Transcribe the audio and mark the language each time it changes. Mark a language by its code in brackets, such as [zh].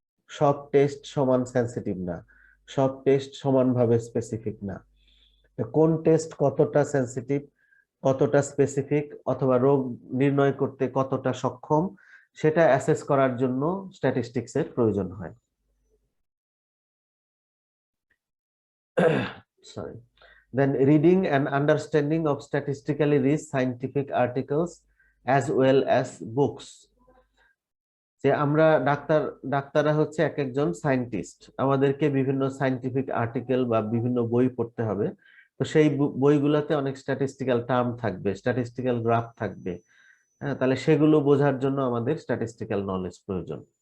[bn] সব টেস্ট সমান সেনসিটিভ না, সব টেস্ট সমানভাবে স্পেসিফিক না। তো কোন টেস্ট কতটা সেনসিটিভ, কতটা স্পেসিফিক, অথবা রোগ নির্ণয় করতে কতটা সক্ষম, সেটা অ্যাসেস করার জন্য স্ট্যাটিস্টিক্স এর প্রয়োজন হয়। [en] Sorry. Then reading and understanding of statistically rich scientific articles as well as books. [bn] যে আমরা ডাক্তাররা হচ্ছে এক একজন সায়েন্টিস্ট, আমাদেরকে বিভিন্ন সায়েন্টিফিক আর্টিকেল বা বিভিন্ন বই পড়তে হবে। তো সেই বইগুলোতে অনেক স্ট্যাটিস্টিক্যাল টার্ম থাকবে, স্ট্যাটিস্টিক্যাল গ্রাফ থাকবে, হ্যাঁ, তাহলে সেগুলো বোঝার জন্য আমাদের স্ট্যাটিস্টিক্যাল নলেজ প্রয়োজন।